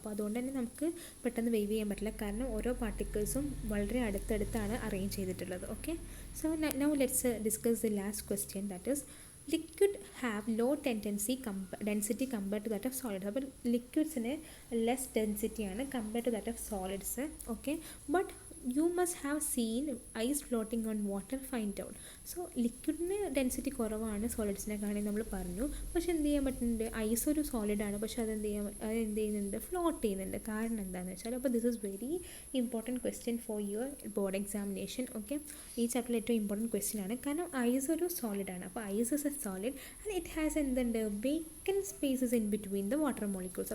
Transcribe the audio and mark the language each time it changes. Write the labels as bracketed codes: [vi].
[ml] അപ്പോൾ അതുകൊണ്ട് തന്നെ നമുക്ക് പെട്ടെന്ന് വേവ് ചെയ്യാൻ പറ്റില്ല, കാരണം ഓരോ പാർട്ടിക്കിൾസും വളരെ അടുത്തടുത്താണ് അറേഞ്ച് ചെയ്തിട്ടുള്ളത്. [en] Okay, so now let's discuss the last question, that is liquid have low density compared to that of solids. [ml] അപ്പോൾ ലിക്വിഡ്സിന് less ഡെൻസിറ്റിയാണ് [en] Compared to that of solids. Okay, but you must have seen ice floating on water, find out. [ml] So ലിക്വിഡിന് density കുറവാണ് സോളിഡ്സിനെ കാണി നമ്മൾ പറഞ്ഞു. പക്ഷെ എന്ത് ചെയ്യാൻ പറ്റുന്നുണ്ട്, ice ഒരു സോളിഡാണ്, പക്ഷെ അത് എന്ത് ചെയ്യുന്നുണ്ട്, ഫ്ലോട്ട് ചെയ്യുന്നുണ്ട്. കാരണം എന്താണെന്ന് വെച്ചാൽ, അപ്പോൾ [en] This is very important question for your board examination. [ml] Okay, ഈ ചാപ്റ്ററിൽ ഏറ്റവും ഇമ്പോർട്ടൻറ്റ് ക്വസ്റ്റ്യൻ ആണ്. കാരണം ഐസ് ഒരു സോളിഡാണ്, അപ്പോൾ [en] Ice is a solid and it has എന്തുണ്ട്, vacant spaces in between the water molecules.